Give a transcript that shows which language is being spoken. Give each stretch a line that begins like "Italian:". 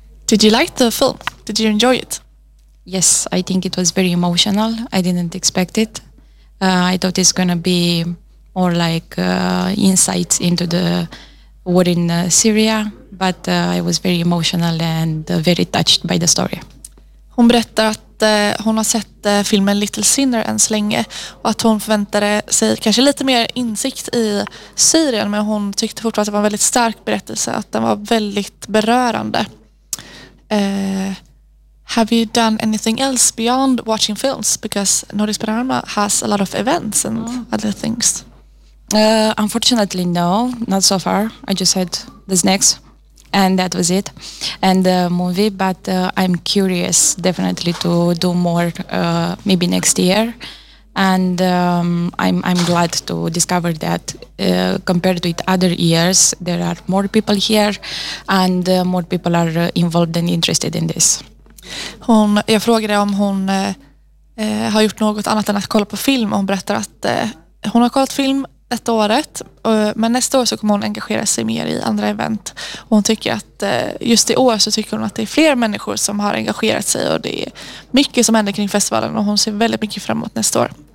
English: Did you like the film? Did you enjoy it? Yes, I think it was very emotional. I didn't expect it. I thought it's gonna be more like insights into the war in Syria, but I was very emotional and very touched by the story.
Swedish: Hon berättar att hon har sett filmen Little Sinner än så länge och att hon förväntade sig kanske lite mer insikt i Syrien, men hon tyckte fortfarande att det var en väldigt stark berättelse, att den var väldigt berörande.
English: Have you done anything else beyond watching films? Because Nordiskt Panorama has a lot of events and other things. Unfortunately, no, not so far. I just had the snacks and that was it, and the movie, but I'm curious definitely to do more, maybe next year, and I'm glad to discover that compared with other years there are more people here and more people are involved and interested in this.
Swedish: Hon, jag frågade om hon har gjort något annat än att kolla på film, och hon berättar att hon har kollat film detta året, men nästa år så kommer hon engagera sig mer i andra event, och hon tycker att just i år så tycker hon att det är fler människor som har engagerat sig och det är mycket som händer kring festivalen, och hon ser väldigt mycket fram emot nästa år.